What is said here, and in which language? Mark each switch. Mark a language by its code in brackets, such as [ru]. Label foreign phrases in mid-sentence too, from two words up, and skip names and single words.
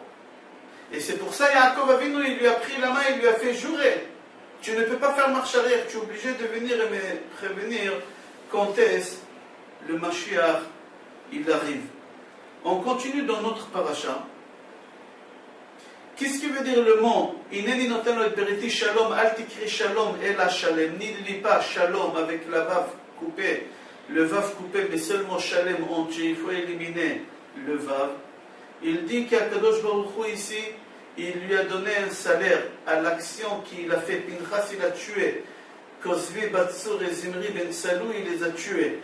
[fr] Et c'est pour ça Yaakov Avinu, il lui a pris la main, il lui a fait jurer. Tu ne peux pas faire marche arrière, tu es obligé de venir et me prévenir quand est-ce le Mashiach il arrive. On continue dans notre paracha. Qu'est-ce qui veut dire le mot [he] הנני נותן לו את בריתי שלום אל תקרי שלום אלא שלם. [fr] N'y lis pas shalom avec la vav coupée, le vav coupé, mais seulement shalem entier. Il faut éliminer le vav. Il dit qu'Akadosh Baruch Hu ici, il lui a donné un salaire à l'action qu'il a fait. Pinchas, il a tué. Kozvi, Batsur et Zimri ben Salou, il les a tués.